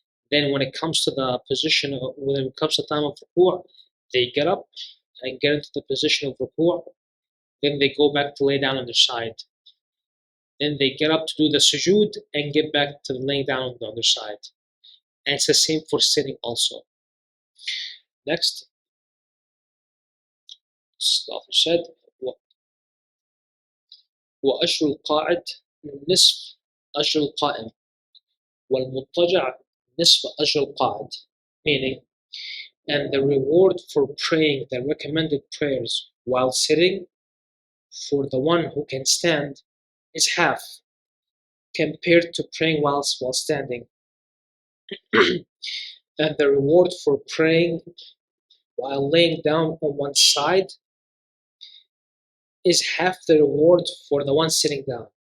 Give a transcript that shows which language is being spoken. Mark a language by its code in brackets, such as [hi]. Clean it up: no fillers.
[en] Then when it comes to the position, when it comes to time of ruku', they get up and get into the position of ruku'. Then they go back to lay down on their side. Then they get up to do the sujood and get back to laying down on the other side. And it's the same for sitting also. Next, the author said, [ar] وأجر القاعد نصف أجر القائم والمضطجع نصف أجر القاعد. [en] Meaning, and the reward for praying the recommended prayers while sitting for the one who can stand is half compared to praying while standing. And the reward for praying while laying down on one side is half the reward for the one sitting down.